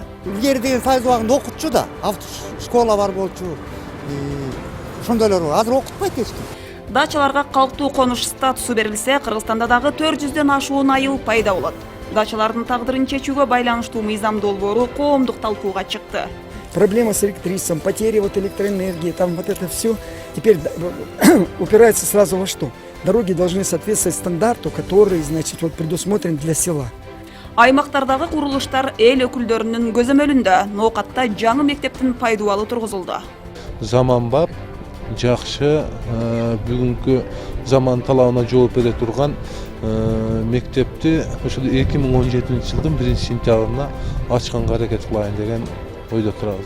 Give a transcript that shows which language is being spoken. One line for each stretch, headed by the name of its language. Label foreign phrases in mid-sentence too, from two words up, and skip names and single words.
Kyrgyz: Илгери деген сайыз убагында окутчу да, автошкола бар болчу. Ошондойлор азыр окутпайт эч ким. Дачаларга калктуу конуш статусу берилсе, Кыргызстанда дагы 400дөн ашуун айыл пайда болот. Дачалардын тагдырын чечүүгө байланыштуу мыйзам долбоору коомдук талкууга чыкты.
Russian: Проблема с электричеством, потери электроэнергии, там вот это все теперь упирается сразу во что? Дороги должны соответствовать стандарту, который, значит, вот предусмотрен для села.
Kyrgyz: Аймактардагы курулуштар эл өкүлдөрүнүн көзөмөлүндө Ноокатта жаңы мектептин пайдубалы тургузулду. Заманбап, жакшы, бүгүнкү заман талабына жооп бере турган мектепти ошол 2017-жылдын 1-сентябрына ачканга аракет кылайын деген ойдо турабыз.